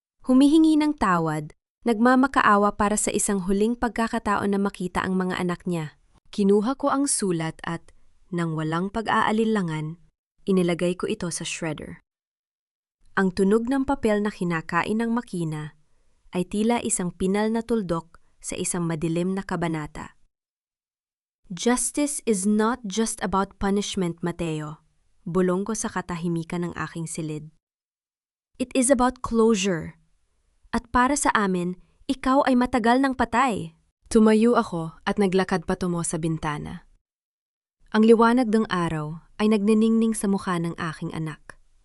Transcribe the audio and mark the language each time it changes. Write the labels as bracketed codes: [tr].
[tl] Humihingi ng tawad, nagmamakaawa para sa isang huling pagkakataon na makita ang mga anak niya. Kinuha ko ang sulat at, nang walang pag-aalinlangan, inilagay ko ito sa shredder. Ang tunog ng papel na kinakain ng makina ay tila isang pinal na tuldok sa isang madilim na kabanata. [en] Justice is not just about punishment, Mateo. [tl] Bulong ko sa katahimikan ng aking silid. [en] It is about closure. [tl] At para sa amin, ikaw ay matagal ng patay. Tumayo ako at naglakad patungo sa bintana. Ang liwanag ng araw ay nagniningning sa mukha ng aking anak.